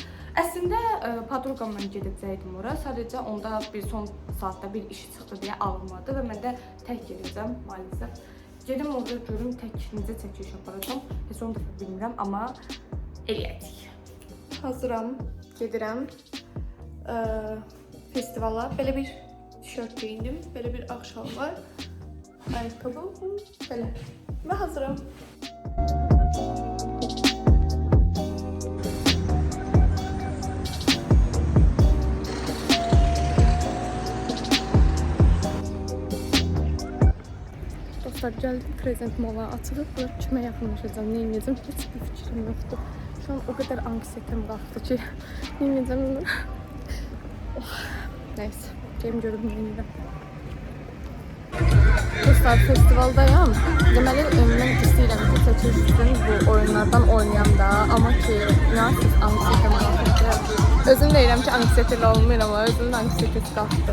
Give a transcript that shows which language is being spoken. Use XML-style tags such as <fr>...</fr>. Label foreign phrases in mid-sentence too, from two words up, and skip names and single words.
<az>Əslində podruqamla gedəcəkdim ora. Sadəcə onda bir son saatda bir işi çıxdı deyə alınmadı və mən də tək gedəcəm maalesef. Gedim orada görüm tək necə çəkiliş aparacağam. Heç onu da bilmirəm, amma eləyəcəyik. Hazıram, gedirəm festivala. Belə bir</az> <tr>tişört giyindim, böyle bir akşam var. Ayakkabı, böyle. Ve hazırım. Dostlar, geldim Crescent Mall'a, açılıb kime yaxınlaşacağım, ne edeceğim hiç bir fikrim yoktu. Şu an o kadar anksiyetem qalxdı ki, ne edeceğim. Neyse. Cem görüm yeniden.</tr> <az>Dostlar, festivaldayım. Deməli, mən istəyirəm ki, çəkilsin bu oyunlardan oynayam da. Amma ki, siz anksiyetə qalxır. Özüm deyirəm ki, anksiyetəli olmayır, amma özümün anksiyetəsi qalxdı.</az>